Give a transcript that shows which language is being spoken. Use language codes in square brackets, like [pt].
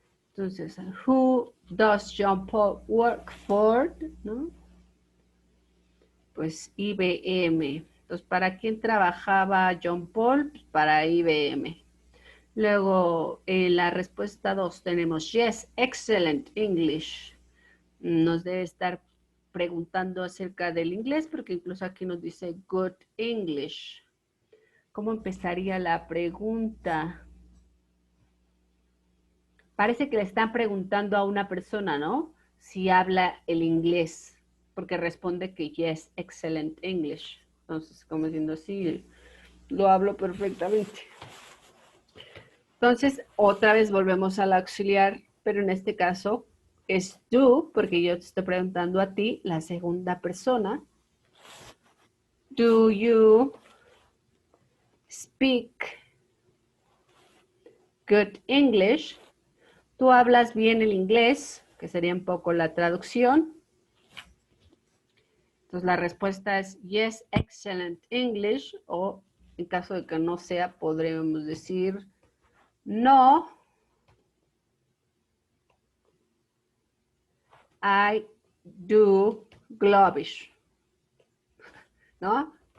[es] Entonces, [en] who does John Paul work for? [es] ¿No? Pues IBM. Entonces, ¿para quién trabajaba John Paul? Pues para IBM. Luego, en la respuesta 2 tenemos, [en] yes, excellent English. [es] Nos debe estar preguntando acerca del inglés, porque incluso aquí nos dice [en] good English. [es] ¿Cómo empezaría la pregunta? Parece que le están preguntando a una persona, ¿no? Si habla el inglés, porque responde que [en] yes, excellent English. [es] Entonces, como diciendo, sí, lo hablo perfectamente. Entonces, otra vez volvemos al auxiliar, pero en este caso es do, porque yo te estoy preguntando a ti, la segunda persona. [en] Do you speak good English? [es] ¿Tú hablas bien el inglés? Que sería un poco la traducción. Entonces la respuesta es [en] yes, excellent English, [es] o en caso de que no sea, podríamos decir [en] no, I do Globish, [es] ¿no?